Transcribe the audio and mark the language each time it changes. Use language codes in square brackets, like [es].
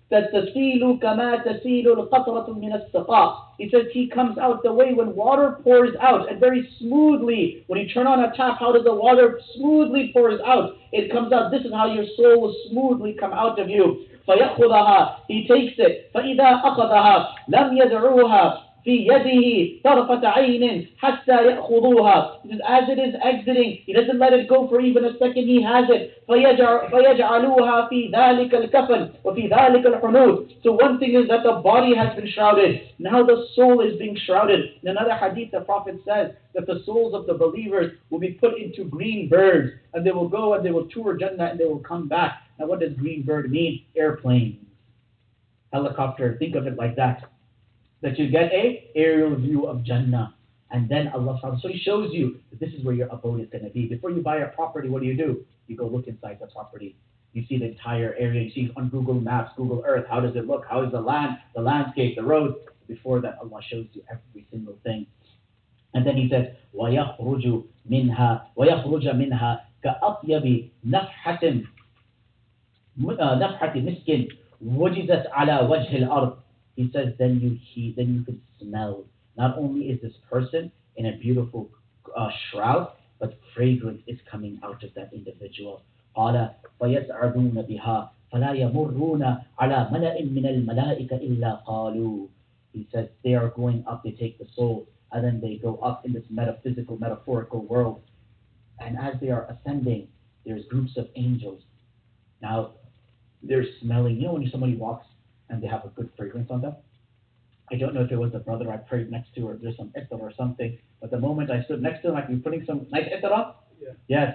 [ar] تَسِيلُ كَمَا تَسِيلُ الْقَطْرَةُ مِنَ السَّقَاءِ. [en] He says he comes out the way when water pours out, and very smoothly. When you turn on a tap, how does the water smoothly pours out? It comes out. This is how your soul will smoothly come out of you. [ar] فَيَأْخُذَهَا. [en] He takes it. [ar] فَإِذَا أَخَذَهَا لَمْ يَدْعُوهَا في يده طرفة عين حتى يأخذوها. [en] As it is exiting, he doesn't let it go for even a second. He has it. [ar] فيجعلوها في ذلك الكفن وفي ذلك الحنوط. [en] So one thing is that the body has been shrouded. Now the soul is being shrouded. In another hadith, the Prophet says that the souls of the believers will be put into green birds, and they will go and they will tour Jannah and they will come back. Now what does green bird mean? Airplane, helicopter. Think of it like that. That you get a aerial view of Jannah. And then Allah subhanahu wa ta'ala, so He shows you that this is where your abode is going to be. Before you buy a property, what do? You go look inside the property. You see the entire area. You see on Google Maps, Google Earth, how does it look? How is the land, the landscape, the roads? Before that, Allah shows you every single thing. And then He says, [ar] وَيَخْرُجُ مِنْهَا كَأَطْيَبِ نَفْحَةٍ مِسْكٍ وُجِزَتْ عَلَى وَجْهِ الْأَرْضِ. [en] He says, then you could smell. Not only is this person in a beautiful shroud, but fragrance is coming out of that individual. [ar] قال فيسعدون بها فلا يمرون على ملأ من الملائكة إلا قالوا. [en] He says they are going up, they take the soul, and then they go up in this metaphysical, metaphorical world. And as they are ascending, there's groups of angels. Now, they're smelling. You know when somebody walks and they have a good fragrance on them? I don't know if it was the brother I prayed next to or there's some itar or something, but the moment I stood next to him, I'd be putting some nice itar on. Yeah.